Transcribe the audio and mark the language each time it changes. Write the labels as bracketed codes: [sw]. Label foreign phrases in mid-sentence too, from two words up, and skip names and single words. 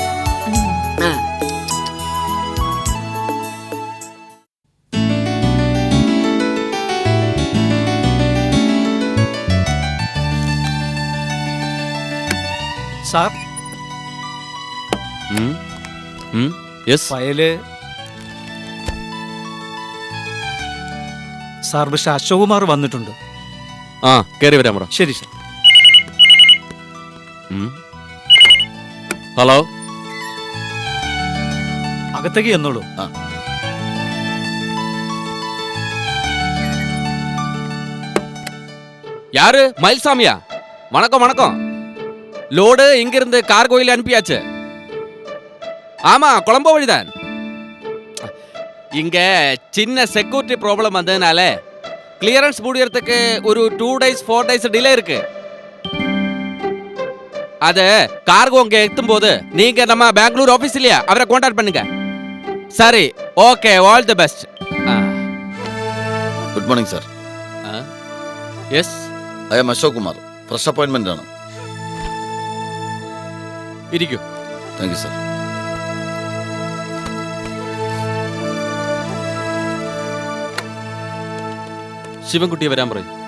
[ml] സാർ, ഫയല് സാർ. പക്ഷെ അശോക് കുമാർ വന്നിട്ടുണ്ട്. കേറി വരാൻ പറ. ശരി സാർ. ഹലോ, അകത്തേക്ക് എന്നോളൂ. [ta] யாரு? மயில்சாமியா? வணக்கம் வணக்கம். லோடு இங்கிருந்து கார்கோயில் அனுப்பியாச்சு. ஆமா, கொலம்போ வழிதான். இங்க சின்ன [en] security problem [ta] வந்ததுனால கிளியரன்ஸ் முடியறதுக்கு ஒரு 2 days 4 days டிலே இருக்கு. அது கார்கோ அங்க எத்தும் போது நீங்க நம்ம பெங்களூர் ஆபீஸ் இல்லையா, அவரை கான்டாக்ட் பண்ணுங்க. சரி, ஓகே, [en] All the best. Good morning sir. [ml] യെസ്, [en] I am Ashok Kumar. Fresh appointment ആണ്. [ml] ഇരിക്കൂ. [en] Thank you sir. [ml] ശിവൻകുട്ടിയെ വരാൻ പറയും.